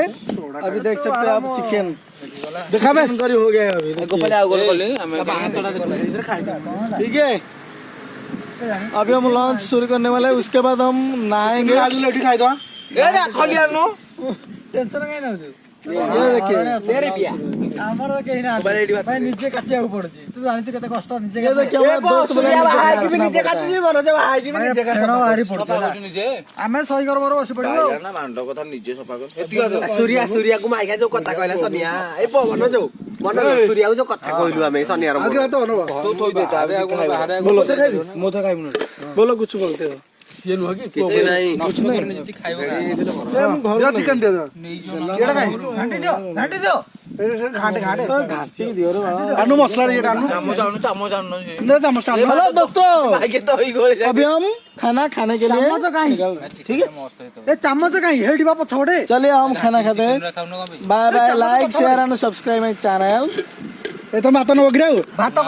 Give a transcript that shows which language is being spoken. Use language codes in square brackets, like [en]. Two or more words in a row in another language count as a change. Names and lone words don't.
[hi] अभी देख सकते हैं आप चिकन देखा मैं करी हो गया है अभी। ठीक है अभी हम लंच शुरू करने वाले हैं, उसके बाद हम नहाएंगे। टेंशन काहे ना होଛୁ ये देखिए [or] ଆମର ତ କେହି ନାହାନ୍ତି ଭାଇ ନିଜେ କାଚିବାକୁ ପଡୁଛି ତୁ ଜାଣିଛୁ କେତେ କଷ୍ଟ ନିଜେ [hi] ये देखिए हमारा दोस्त बोला [or] ନିଜେ କାଟୁଛି ମନୋଜ ଭାଇ କି ନିଜେ କାଟୁଛି ନିଜେ ଆମେ ସହି ଗର୍ବର ବସି ପଡିବୁ ଆଉ ନା ମାଣ୍ଡ କଥା ନିଜେ ସଫା କର ସୂର୍ୟାକୁ ମାଇକା ଯୋଉ କଥା କହିଲା ସନିଆ ଏ ପବନ ଯୋଉ ମନ ସୂର୍ୟାକୁ ଯୋଉ କଥା କହିଲୁ ଆମେ ସନିଆର [hi] आगे बात हो ना [or] ତୁ ଥୋଇ ଦେ ତା ବାହାରେ [hi] बोलो [or] ମୁଁ ତ ଖାଇବୁନି [hi] बोलो कुछ बोलते हो [or] ସିଏ ନୁହଁ କି କିଛି ନାହିଁ ନଷ୍ଟ କରୁନି ଯଦି ଖାଇବ [hi] घर चिकन दे दो [or] କେଡା ଖାଇ ଘାଣ୍ଟି ଦିଅ ଘାଣ୍ଟେ ଘାଣ୍ଟେ ଘାଣ୍ଟି ଦିଅ ରେ ବାବା ଆଣ ମସଲା ରେ ଆଣ ଚାମଚ ଆଣୁନ [hi] ले चम्मच हेलो दोस्तों [or] ମାଇକେ ତ ହୋଇ ଗଳି [hi] अभी हम खाना खाने के लिए [or] ଚାମଚ କାହିଁ [hi] ठीक है [or] ମସ୍ତ ହେଇଥିବ ଏ ଚାମଚ କାହିଁ ହେଇଠି ବା ପଛପଟେ [hi] चलिए हम खाना खाते हैं [or] ଖାଉନ କଣ ପାଇଁ [en] bye bye like share and subscribe my channel [hi] ये तो माता न वगैरह [or] ଭାତ